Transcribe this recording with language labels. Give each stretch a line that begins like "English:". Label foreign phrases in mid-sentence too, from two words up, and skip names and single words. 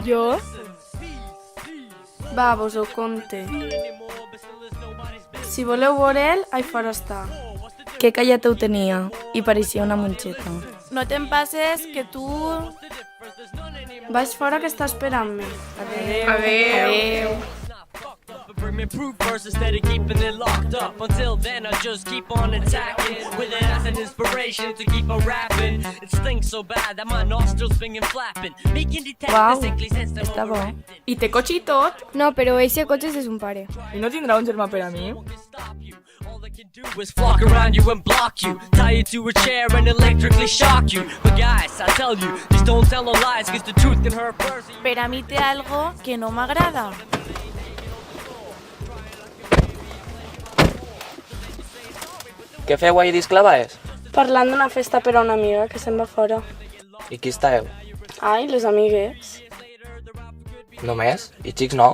Catalan: Jo? Va, vos ho conte. Si voleu veure'l, ahí fora està. Que callat ho tenia i pareixia una monxeta. No te'n passes, que tu... Vaig fora que està esperant-me. Adéu.
English: Bring me proof first instead of keeping it locked up. Until then, I just keep on attacking with it as an inspiration to keep on rapping. It stinks so bad that my nostrils begin flapping, making detect
Catalan: Uau,
English: the sickly sense that
Catalan: està bo. I té cotxe i tot? No, però eixe cotxe és un pare. I no tindrà un germà per a mi?
English: all they can do is flock around you and block you, tie you to a chair and electrically shock you. But guys, I tell you, just don't tell no lies, cause the truth can hurt first.
Catalan: Per a mi té algo que no m'agrada. Què feu ahir d'esclavaes? Parlant d'una festa per a una amiga que se'n va fora. I qui estàveu? Ai, les amigues. Només? I xics no?